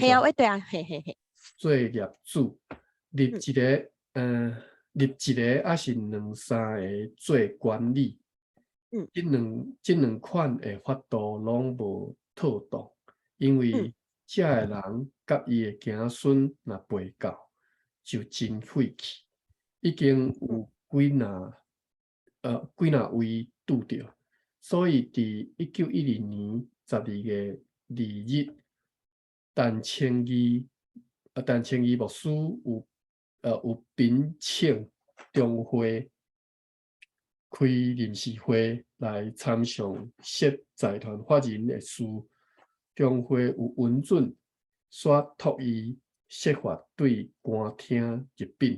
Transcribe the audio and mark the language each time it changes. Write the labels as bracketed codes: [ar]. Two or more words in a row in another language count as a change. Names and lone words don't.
[nan] 嘿啊，对啊，嘿。做业主，立一个，还是两三个做管理。这两款的法度拢无妥当，因为遮个人甲伊的子孙若背教，就真废去。已经有几若位拄着，所以伫1912年12 月2日，陈清义牧师有聘请中会开临时会来参详设财团法人的事，中会有文准刷托伊设法对官厅入禀。